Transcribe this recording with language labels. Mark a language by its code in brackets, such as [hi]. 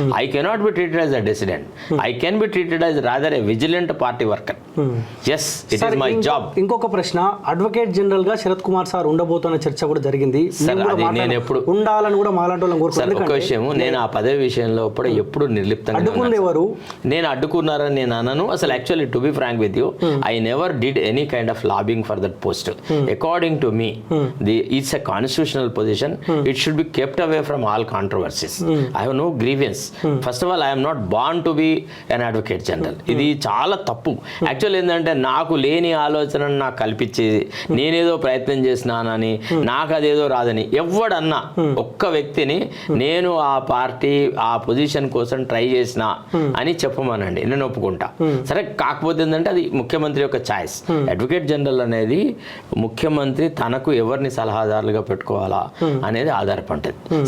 [en] I cannot be treated as a dissident. I can be treated as rather a vigilant party worker. Yes, it is my job. [te] ఇంకొక ప్రశ్న, advocate general గా Sarath Kumar sir ఉండబోతున్న చర్చ కూడా జరిగింది. నేను ఎప్పుడు ఉండాలని కూడా మాలాంటి వాళ్ళని కోరుకుంటున్నాను. ఒక విషయం, నేను ఆ పదవి విషయంలో ఎప్పుడు నిర్లిప్తంగా అడ్డుకుంది ఎవరు? నేను అడ్డుకున్నారని నేను అనను. [en] అసలు actually to be frank with you, I never did any kind of lobbying for that post. According to me, it's a constitutional position. It should be kept away from all controversies. I have no grievance. First of all, I am not born to be an advocate general. [te] ఇది చాలా తప్పు. Actual ఏంటంటే నాకు లేని ఆలోచనను నాకు కల్పించి నేనేదో ప్రయత్నం చేసినానని, నాకు అదేదో రాదని ఎవడన్నా ఒక్క వ్యక్తిని నేను ఆ పార్టీ ఆ పొజిషన్ కోసం ట్రై చేసిన అని చెప్పమనండి, నేను ఒప్పుకుంటా. సరే, కాకపోతే ఏంటంటే అది ముఖ్యమంత్రి యొక్క ఛాయిస్. అడ్వకేట్ జనరల్ అనేది ముఖ్యమంత్రి తనకు ఎవరిని సలహాదారులుగా పెట్టుకోవాలా అనేది ఆధారపడుతుంది.